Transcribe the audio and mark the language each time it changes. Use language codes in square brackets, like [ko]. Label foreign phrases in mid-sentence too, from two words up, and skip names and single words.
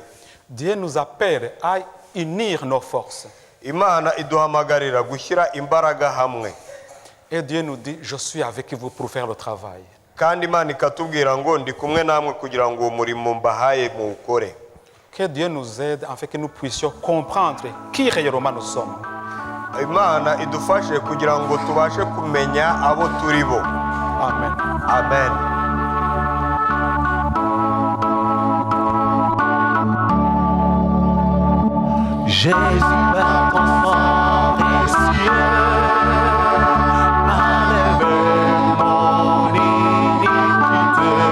[fr] Dieu nous appelle à unir nos forces. [rw] Imana iduhamagarira gushyira imbaraga hamwe. [fr] Et Dieu nous dit, je suis avec vous pour faire le travail. [rw] kandi Imana ikatubwira ngo ndi kumwe namwe kugira ngo umurimo mbahaye muwukore. [fr] Que Dieu nous aide afin que nous puissions comprendre qui réellement nous sommes. [rw] Imana idufashe kugira ngo tubashe kumenya abo turi bo. Amen. Amen. [fr] Jésus, Père confort des cieux, m'a levé mon iniquité.